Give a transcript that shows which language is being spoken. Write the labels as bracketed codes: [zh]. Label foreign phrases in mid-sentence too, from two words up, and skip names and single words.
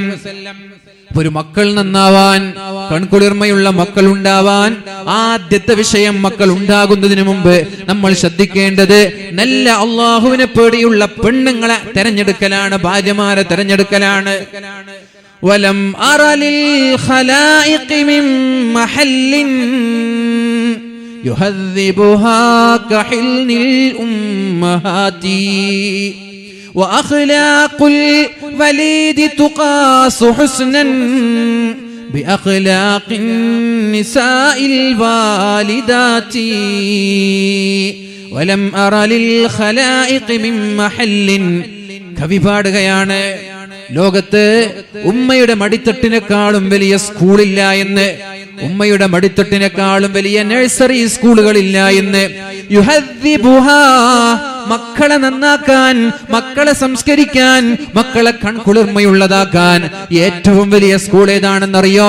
[ml] ഒരു മക്കൾ നന്നാവാൻ, കൺകുളിർമയുള്ള മക്കൾ ഉണ്ടാവാൻ, ആദ്യത്തെ വിഷയം മക്കൾ ഉണ്ടാകുന്നതിന് മുമ്പ് നമ്മൾ ശ്രദ്ധിക്കേണ്ടത് നല്ല അള്ളാഹുവിനെ പേടിയുള്ള പെണ്ണുങ്ങളെ തെരഞ്ഞെടുക്കലാണ്, ഭാര്യമാരെ തെരഞ്ഞെടുക്കലാണ്. [ar] ولم أر للخلائق من محل يهذبها كحضن الأمهات وأخلاق الوليد تقاس حسنا بأخلاق النساء الوالدات ولم أرى للخلائق من محل. [ml] കവി പാടുകയാണ്, ലോകത്ത് ഉമ്മയുടെ മടിത്തട്ടിനേക്കാളും വലിയ സ്കൂളില്ല എന്ന്, ഉമ്മയുടെ മടിത്തട്ടിനേക്കാളും വലിയ നഴ്സറി സ്കൂളുകളില്ല എന്ന്. യുഹദ്ദിബുഹാ, മക്കളെ നന്നാക്കാൻ, മക്കളെ സംസ്കരിക്കാൻ, മക്കളെ കൺകുളിർമയുള്ളതാക്കാൻ ഏറ്റവും വലിയ സ്കൂൾ ഏതാണെന്നറിയോ?